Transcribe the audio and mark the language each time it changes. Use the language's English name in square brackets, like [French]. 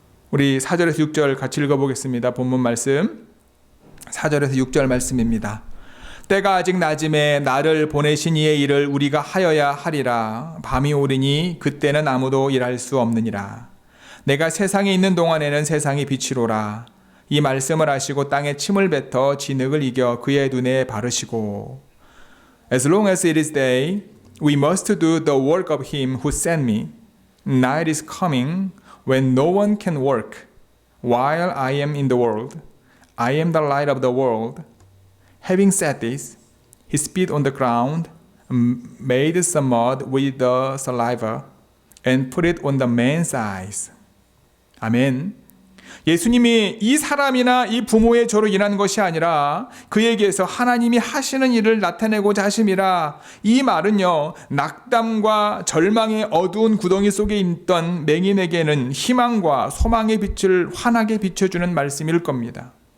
[Korean] 우리 4절에서 6절 같이 읽어보겠습니다. 본문 말씀 4절에서 6절 말씀입니다. 때가 아직 낮음에 나를 보내신 이의 일을 우리가 하여야 하리라. 밤이 오리니 그때는 아무도 일할 수 없느니라. 내가 세상에 있는 동안에는 세상이 빛이로라. 이 말씀을 하시고 땅에 침을 뱉어 진흙을 이겨 그의 눈에 바르시고 [English] As long as it is day, we must do the work of him who sent me. Night is coming when no one can work. While I am in the world, I am the light of the world. Having said this, he spit on the ground, made some mud with the saliva, and put it on the man's eyes. [Korean] 아멘. 예수님이 이 사람이나 이 부모의 죄로 인한 것이 아니라 그에게서 하나님이 하시는 일을 나타내고자 하심이라. 이 말은요, 낙담과 절망의 어두운 구덩이 속에 있던 맹인에게는 희망과 소망의 빛을 환하게 비춰주는 말씀일 겁니다.